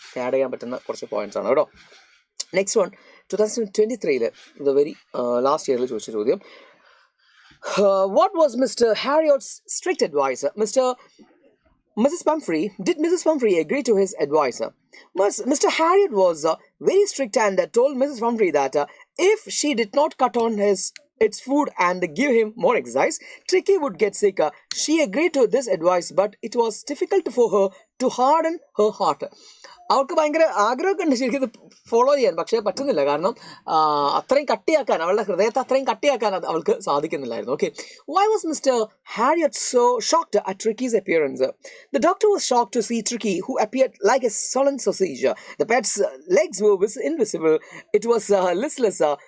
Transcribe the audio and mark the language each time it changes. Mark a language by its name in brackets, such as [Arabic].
[Malayalam] Add ചെയ്യാൻ പറ്റുന്ന കുറച്ച് പോയിന്റ്സ് ആണ് കേട്ടോ. Next one, 2023 the very last ഇയറിൽ ചോദിച്ച ചോദ്യം, [English] what was Mr. Harriot's strict advisor? Mrs. Pumphrey agree to his advisor? Mr. Harriot was very strict and told Mrs. Pumphrey that if she did not cut on its food and give him more exercise, Tricky would get sick. She agreed to this advice, but it was difficult for her to harden her heart. [Malayalam] അവൾക്ക് ഭയങ്കര ആഗ്രഹമൊക്കെ ഉണ്ട് ശരിക്കും ഇത് follow ചെയ്യാൻ, പക്ഷേ പറ്റുന്നില്ല. കാരണം അത്രയും കട്ടിയാക്കാൻ, അവളുടെ ഹൃദയത്തെ അത്രയും കട്ടിയാക്കാൻ അവൾക്ക് സാധിക്കുന്നില്ലായിരുന്നു. [English] Okay, why was Mr. Harriot so shocked at Tricky's appearance? The doctor was shocked to see Tricky, who appeared like a sullen sausage. The pet's legs were invisible. It was listless.